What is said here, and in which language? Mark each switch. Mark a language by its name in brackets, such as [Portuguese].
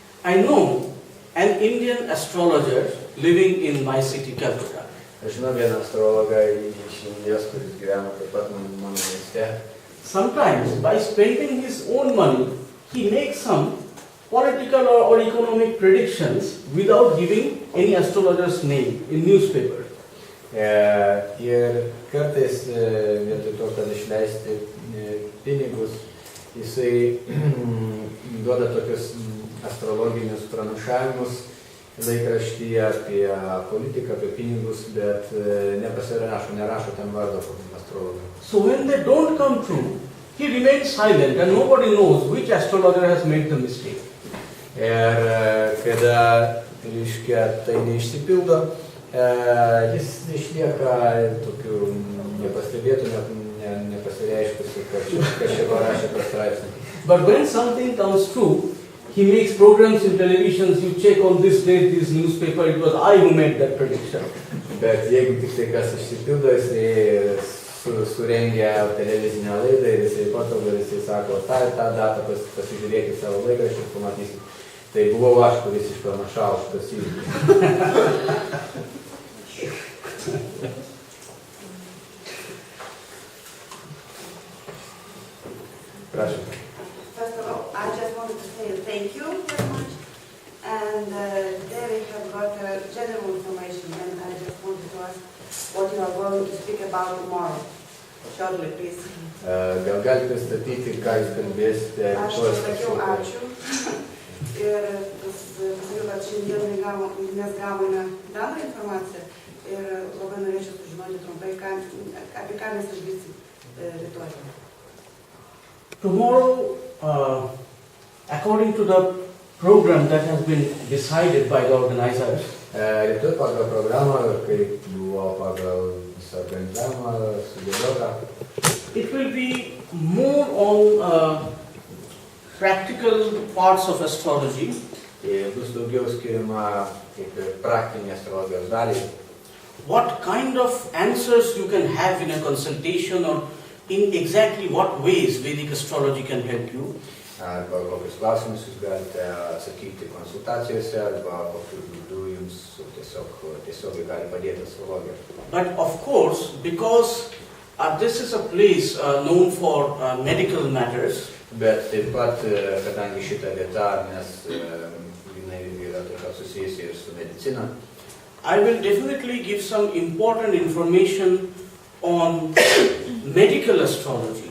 [English] I know an Indian astrologer living in my city, Calcutta. [Lithuanian] Aš žinau vieną astrologą iš Indijos, kuris gyvena taip pat mano mieste. [English] Sometimes, by spending his own money, he makes some political or economic predictions without giving any astrologer's name in newspaper. [Lithuanian] Ir kartais vietoj to, kad išleisti pinigus, jisai duoda tokius astrologinius pranašavimus laikraštyje apie politiką, apie pinigus, bet nerašo ten vardo astrologų. [English] So when they don't come true, he remains silent and nobody knows which astrologer has made the mistake. [Lithuanian] Ir kada, reiškia, tai neišsipildo, jis išlieka tokiu nepastebėtų, nepasireiškusiu, kad čia parašė tą straipsnį. [English] But when something comes true, he makes programs in televisions, you check on this date, this newspaper, it was I who made that prediction. [Lithuanian] Bet jeigu tik tai kas išsipildo, jisai surengia televizinę laidą ir jisai patogu, ir jisai sako, tą datą pasižiūrėkit savo laikraštį ir pamatysit. Tai buvau aš, kuris išpranašavo šitas įvykis. Prašau. [English] First of all, I just wanted to say thank you very much. And there we have got general information, and I just wanted to ask what you are going to speak about tomorrow. Shortly, please. [Lithuanian] Gal galite pristatyti, ką jūs kalbėsite? Aš pasakiau ačiū. Ir pasakiau, kad šiandien mes gavome bendrą informaciją ir labai norėčiau sužinoti trumpai, apie ką mes išgirsim rytoj. [English] Tomorrow, according to the program that has been decided by the organizers, [Lithuanian] Rytoj pagal programą, kaip buvo pagal visą organizavimą sudėliota, [English] it will be more on practical parts of astrology. [Lithuanian] Bus daugiau skiriama kaip ir praktinė astrologijos daliai. [English] What kind of answers you can have in a consultation, or in exactly what ways Vedic astrology can help you. [Lithuanian] Arba kokius klausimus jūs galite atsakyti konsultacijose, arba kokiu būdu jums tiesiog gali padėti astrologija. [English] But of course, because this is a place known for medical matters, [Lithuanian] Bet taip pat, kadangi šita vieta, jinai yra taip pat susijusi ir su medicina, [English] I will definitely give some important information on medical astrology.